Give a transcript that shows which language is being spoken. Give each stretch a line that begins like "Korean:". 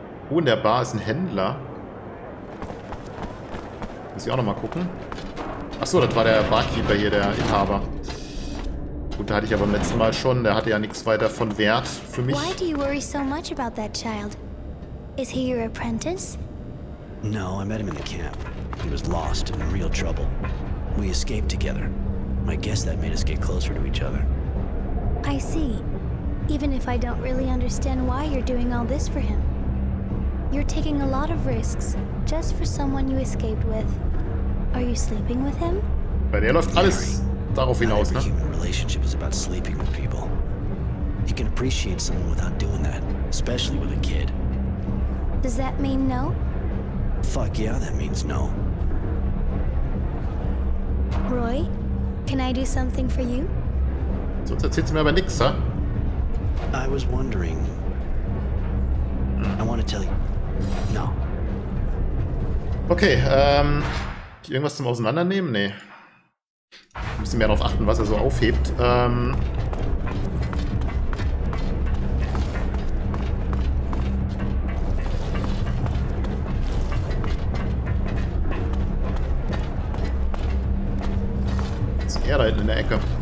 German: Oh, in der Bar ist ein Händler. Muss ich auch noch mal gucken. Achso, das war der Barkeeper hier, der Inhaber. Gut, da hatte ich aber beim letzten Mal schon. Der hatte ja nichts weiter von Wert für mich.
English: Why do you worry so much about that child? Is he your apprentice? No, I met him in the camp. He was lost and in real trouble. We escaped together. I guess that made us get closer to each other. I see. Even if I don't really understand why you're doing all this for him. You're taking a lot of risks just for someone you escaped with. Are you sleeping with him?
German: Bei der läuft alles darauf hinaus, ne?
English: Every human relationship is about sleeping with people. You can appreciate someone without doing that, especially with a kid. Does that mean no? Fuck yeah, that means no. Roy, can I do something for you?
German: Sonst erzählt sie mir aber nichts, ha?
English: I was wondering... I want to tell you... No.
German: Okay, irgendwas zum Auseinandernehmen? Nee. Ein bisschen mehr darauf achten, was er so aufhebt. Was ist er da hinten in der Ecke?